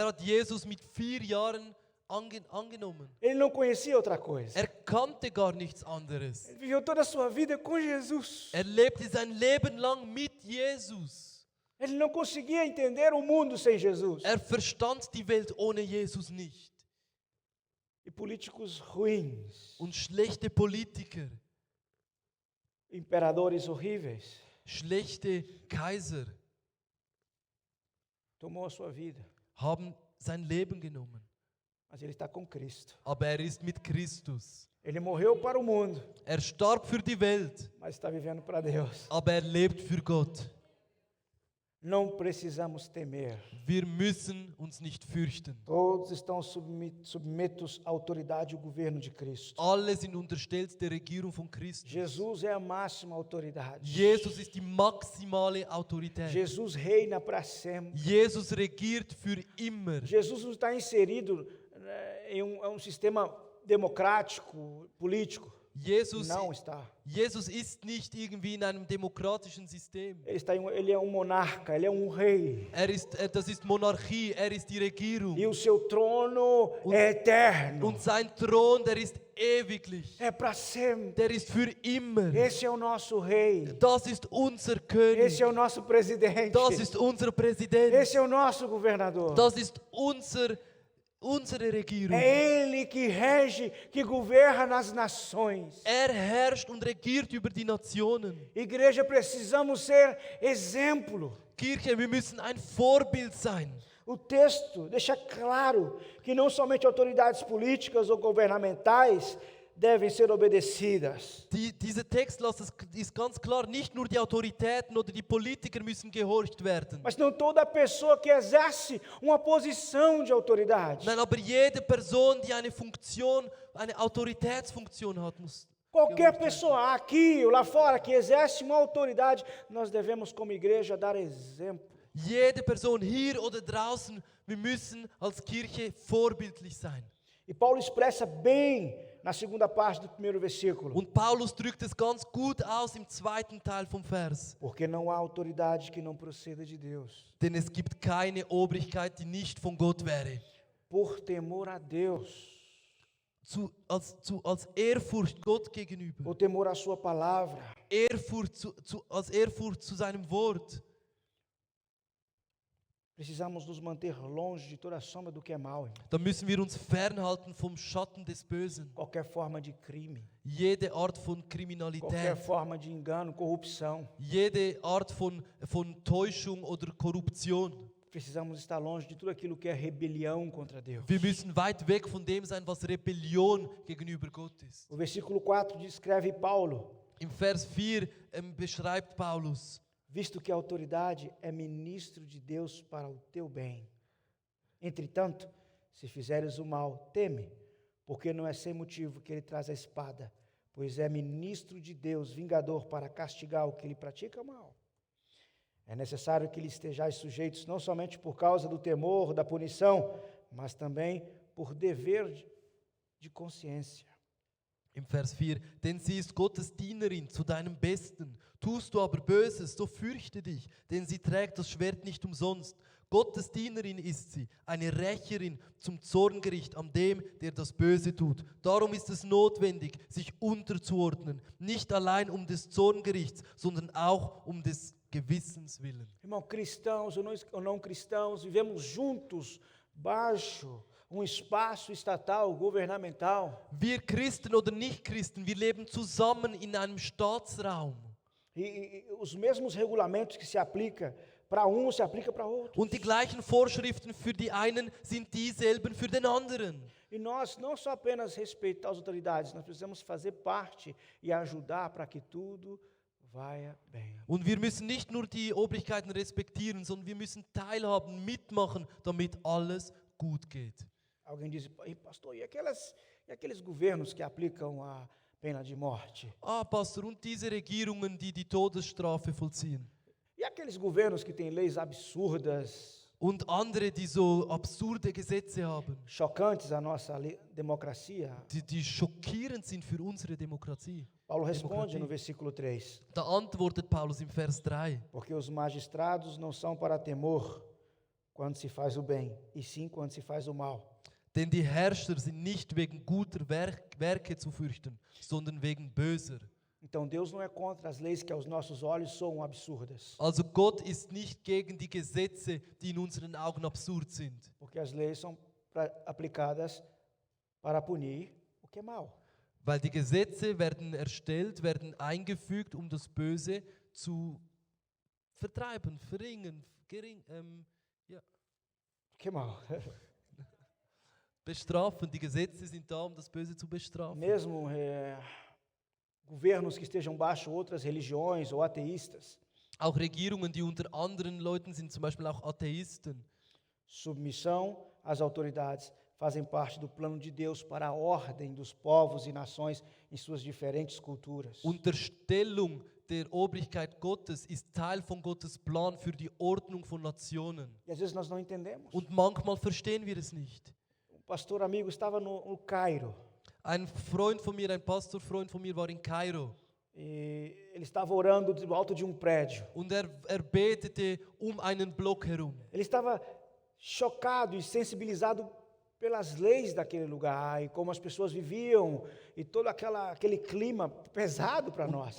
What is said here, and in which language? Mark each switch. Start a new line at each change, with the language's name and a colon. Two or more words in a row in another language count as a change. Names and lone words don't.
German: Weil er hat Jesus mit 4 Jahren angenommen.
Portuguese: Ele não conhecia outra coisa.
German: Er kannte gar nichts anderes.
Portuguese: Ele viveu toda a sua vida com Jesus.
German: Er lebte sein Leben lang mit Jesus.
Portuguese: Ele não conseguia entender o mundo sem Jesus.
German: Er verstand die Welt ohne Jesus nicht.
Portuguese: E políticos ruins,
German: Und schlechte Politiker,
Portuguese: imperadores horríveis,
German: schlechte Kaiser
Portuguese: tomou a sua vida.
German: haben sein Leben genommen.
Portuguese: Mas ele está com Cristo.
German: Aber er ist mit Christus.
Portuguese: Ele morreu para o mundo,
German: Er starb für die Welt,
Portuguese: mas está vivendo para Deus.
German: aber er lebt für Gott.
Portuguese: Não precisamos temer.
German: Wir müssen uns nicht fürchten.
Portuguese: Todos estão submetos à autoridade e ao governo de Cristo.
German: Alle sind unterstellt der Regierung von Christus.
Portuguese: Jesus é a máxima autoridade.
German: Jesus ist die maximale Autorität.
Portuguese: Jesus reina para sempre.
German: Jesus regiert für immer.
Portuguese: Jesus não está inserido em um sistema democrático, político. Não está.
German: Jesus ist nicht irgendwie in einem demokratischen System.
Portuguese: Ele é um monarca, ele é um rei.
German: Das ist Monarchie, er ist die Regierung.
Portuguese: E o seu trono é eterno.
German: Und sein Thron, der ist ewiglich.
Portuguese: É para sempre.
German: Der ist für immer.
Portuguese: Esse é o nosso rei.
German: Das ist unser König.
Portuguese: Esse é o nosso presidente.
German: Das ist unser Präsident.
Portuguese: Esse é o nosso governador.
German: Das ist unsere Regierung.
Portuguese: É Ele que rege, que governa nas nações.
German: Er herrscht und regiert über die Nationen.
Portuguese: Igreja, precisamos ser exemplo.
German: Kirche, wir müssen ein Vorbild sein.
Portuguese: O texto deixa claro que não somente autoridades políticas ou governamentais devem ser obedecidas.
German: Dieser Text ist ganz klar, nicht nur die Autoritäten oder die Politiker müssen gehorcht werden.
Portuguese: Mas não toda pessoa que exerce uma posição de autoridade.
German: Nein, aber jede Person, die eine Funktion, eine Autoritätsfunktion hat, muss
Portuguese: Qualquer pessoa aqui ou lá fora que exerce uma autoridade, nós devemos como igreja dar exemplo.
German: Jede Person hier oder draußen, wir müssen als Kirche vorbildlich sein.
Portuguese: E Paulo expressa bem na segunda parte do primeiro versículo.
German: Und Paulus drückt es ganz gut aus im zweiten Teil vom Vers.
Portuguese: Porque não há autoridade que não proceda de Deus.
German: Denn es gibt keine Obrigkeit, die nicht von Gott wäre.
Portuguese: Por temor a Deus.
German: Als Ehrfurcht Gott gegenüber.
Portuguese: Por temor à sua palavra.
German: Als Ehrfurcht zu seinem Wort.
Portuguese: Precisamos nos manter longe de toda sombra do que é mal.
German: Da müssen wir uns fernhalten vom Schatten des Bösen.
Portuguese: Qualquer forma de crime.
German: Jede Art von Kriminalität.
Portuguese: Qualquer forma de engano, corrupção.
German: Jede Art von Täuschung oder Korruption.
Portuguese: Precisamos estar longe de tudo aquilo que é rebelião contra Deus.
German: Wir müssen weit weg von dem sein, was Rebellion gegenüber Gott ist.
Portuguese: O versículo 4 descreve Paulo.
German: Im Vers 4 beschreibt Paulus:
Portuguese: Visto que a autoridade é ministro de Deus para o teu bem. Entretanto, se fizeres o mal, teme, porque não é sem motivo que ele traz a espada, pois é ministro de Deus, vingador para castigar o que lhe pratica mal. É necessário que lhe estejais sujeitos não somente por causa do temor, da punição, mas também por dever de consciência.
German: Im Vers 4, denn sie ist Gottes Dienerin zu deinem Besten. Tust du aber Böses, so fürchte dich, denn sie trägt das Schwert nicht umsonst. Gottes Dienerin ist sie, eine Rächerin zum Zorngericht an dem, der das Böse tut. Darum ist es notwendig, sich unterzuordnen, nicht allein um des Zorngerichts, sondern auch um des Gewissens willen.
Portuguese: Irmão, cristãos ou não cristãos, vivemos juntos, baixo espaço estatal, governamental.
German: Wir Christen oder Nicht-Christen, wir leben zusammen in einem Staatsraum.
Portuguese: E os mesmos regulamentos que se aplica para um se aplica para outros.
German: Und die gleichen Vorschriften für die einen sind dieselben für den anderen.
Portuguese: E nós não só apenas respeitar as autoridades, nós precisamos fazer parte e ajudar para que tudo vá bem.
German: Und wir müssen nicht nur die Obrigkeiten respektieren, sondern wir müssen teilhaben, mitmachen, damit alles gut geht.
Portuguese: Alguém diz, pastor, e aqueles governos que aplicam a pena de morte?
German: Ah, Pastor, und diese Regierungen, die die Todesstrafe vollziehen?
Portuguese: E aqueles governos que têm leis absurdas?
German: Und andere, die so absurde Gesetze haben?
Portuguese: Chocantes à nossa democracia?
German: Die schockierend sind für unsere Demokratie.
Portuguese: Paulo responde no versículo 3.
German: Da antwortet Paulus im Vers 3.
Portuguese: Porque os magistrados não são para temor quando se faz o bem, e sim quando se faz o mal.
German: Denn die Herrscher sind nicht wegen guter Werke zu fürchten, sondern wegen böser.
Portuguese: Então Deus não é contra as leis que aos nossos olhos soam absurdas,
German: Also Gott ist nicht gegen die Gesetze, die in unseren Augen absurd sind.
Portuguese: porque as leis são aplicadas para punir o que é mal.
German: Weil die Gesetze werden erstellt, werden eingefügt, um das Böse zu vertreiben, verringern,
Portuguese: O que é mal?
German: bestrafen. Die Gesetze sind da, um das Böse zu bestrafen.
Portuguese: Mesmo governos que estejam baixo outras religiões ou ateístas,
German: Auch Regierungen, die unter anderen Leuten sind, zum Beispiel auch Atheisten.
Portuguese: submissão às autoridades fazem parte do plano de Deus para a ordem dos povos e nações em suas diferentes culturas.
German: Unterstellung der Obrigkeit Gottes ist Teil von Gottes Plan für die Ordnung von Nationen.
Portuguese: E às vezes nós não entendemos.
German: Und manchmal verstehen wir es nicht.
Portuguese: Um pastor amigo estava no Cairo
German: Ein Freund von mir, ein Pastorfreund von mir war in Kairo
Portuguese: e ele estava orando do alto de um prédio.
German: und er betete einen Block herum.
Portuguese: Ele estava chocado e sensibilizado pelas leis daquele lugar e como as pessoas viviam e todo aquele clima pesado para nós.